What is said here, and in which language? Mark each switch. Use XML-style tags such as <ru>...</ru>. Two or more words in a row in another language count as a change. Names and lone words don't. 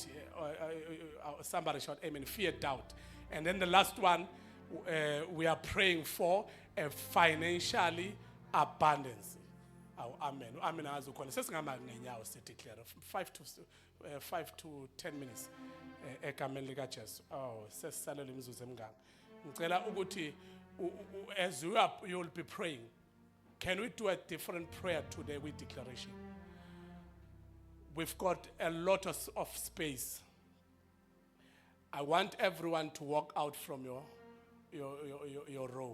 <en>Somebody shout amen. Fear, doubt. And then the last one, we are praying for a financially abundance. Amen. Amen. As we call it, declare 5 to 10 minutes.</en> <zu>Ekameni lika Jesu. Sesisalela imizuzu emngaka. Ngicela ukuthi</zu> <en>as you will be praying, Can we do a different prayer today with declaration? We've got a lot of space. I want everyone to walk out from your row.</en>